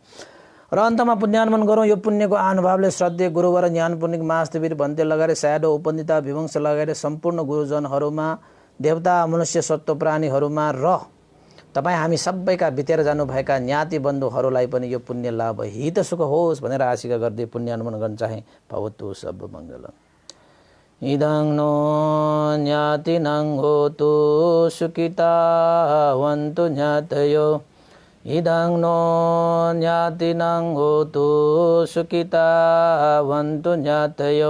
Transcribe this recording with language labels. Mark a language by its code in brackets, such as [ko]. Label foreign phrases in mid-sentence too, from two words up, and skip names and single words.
[ne] र अन्तमा पुण्यानुमोदन गरौँ। यो पुण्यको अनुभवले श्रद्धेय गुरुवर ज्ञान पुण्य महास्तवीर भन्ते लगाएर स्याडो उपन्दिता विवंश लगाएर सम्पूर्ण गुरुजनहरूमा, देवता मनुष्य सत्व प्राणीहरूमा र तपाईँ हामी सबैका बितेर जानुभएका ज्ञाति बन्धुहरूलाई पनि यो पुण्य लाभ हित सुख होस् भनेर आशिका गर्दै पुण्यानुमोदन गर्न चाहे। [pi] भवतु सब मङ्गलम्। इदं नो ज्ञातिनं होतु सुखिता वन्तु ज्ञातयो। इदं नो ज्ञातिनं होतु सुखिता वन्तु ज्ञातयो।